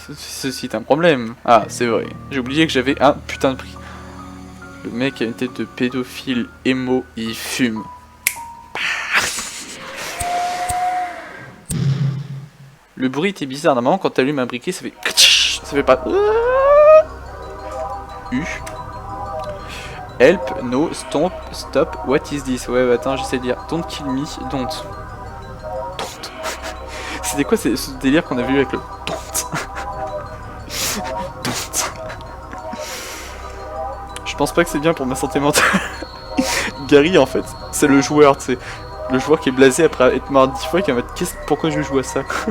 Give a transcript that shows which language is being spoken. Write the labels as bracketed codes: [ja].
[fr] Ceci est un problème. Ah, c'est vrai. J'ai oublié que j'avais un putain de prix. Le mec a une tête de pédophile émo, il fume. Le bruit était bizarre. Normalement, quand t'allumes un briquet, ça fait... Ça fait pas... U. [en] Help, no, stop, what is this? [fr] Ouais, attends, j'essaie de dire. [en] Don't kill me, don't. [fr] C'était quoi ce délire qu'on a vu avec le don't? Je pense pas que c'est bien pour ma santé mentale. Gary, en fait, c'est le joueur, tu sais. Le joueur qui est blasé après être mort 10 fois, qui va mettre pourquoi je joue à ça?